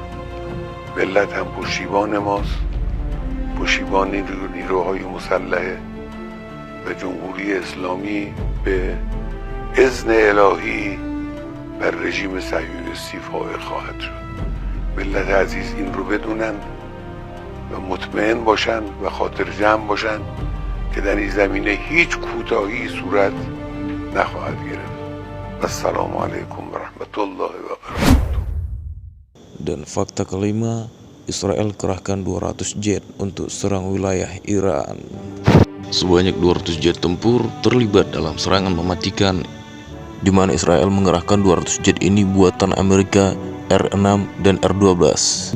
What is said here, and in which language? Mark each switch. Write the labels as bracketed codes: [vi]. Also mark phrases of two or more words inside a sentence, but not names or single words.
[fa] ملت هم پشتیبان ماست، پشتیبان نیروهای مسلح و جمهوری اسلامی به اذن الهی بر رژیم صهیونیستی فائق خواهد شد. ملت عزیز این رو بدونن و مطمئن باشن و خاطر جمع باشن که در این زمینه هیچ کوتاهی صورت نخواهد گرفت. [ar] السلام عليكم ورحمة الله وبركاته. [id] Dan fakta kelima, Israel kerahkan 200 jet untuk serang wilayah Iran. Sebanyak 200 jet tempur terlibat dalam serangan mematikan, di mana Israel mengerahkan 200 jet ini buatan Amerika R-6 dan R-12.